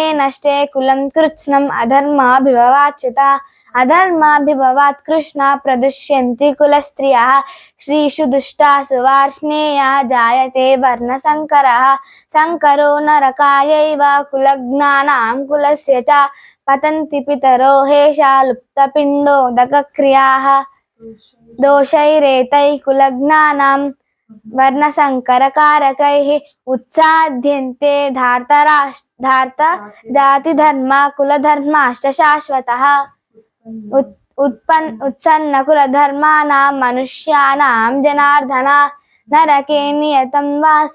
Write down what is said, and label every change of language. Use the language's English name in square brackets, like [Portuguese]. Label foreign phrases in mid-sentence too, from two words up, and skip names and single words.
[Sanskrit] नष्टे कुलं कृत्स्नम् अधर्माभिभवाच्युत अधर्माभिभवात् कृष्ण प्रदुष्यन्ति कुलस्त्रियः श्रीषु दुष्टासु वार्ष्णेया जायते वर्णसङ्करः सङ्करो नरकायैव कुलज्ञानां कुलस्य च पतन्ति पितरो हेषा लुप्तपिण्डोदकक्रियाः दोषैरेतैः कुलज्ञानां వర్ణసంకరకారకైః ఉత్సాద్యంతే ధార్త జాతిధర్మ కులధర్మాశ్చ శాశ్వతః ఉత్పన్న కులధర్మాణం మనుష్యానాం జనార్దన నరకే నియతం వాసో